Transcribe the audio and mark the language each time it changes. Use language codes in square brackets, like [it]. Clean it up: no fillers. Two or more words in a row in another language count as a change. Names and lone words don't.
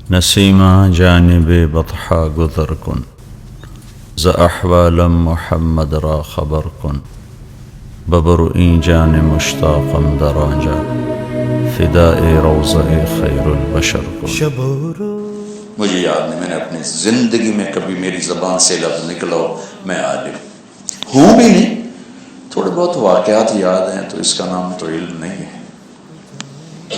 [fa] نسیمہ جانب بطحا گذر کن ز احوالم محمد را خبر کن ببرئیں جان مشتاقم در آنجا فدائے روضہ خیر البشر کن۔ [ur] مجھے یاد نہیں میں نے اپنی زندگی میں کبھی میری زبان سے لفظ نکلا ہو میں عالم ہوں بھی نہیں، تھوڑے بہت واقعات یاد ہیں تو اس کا نام تو علم نہیں ہے۔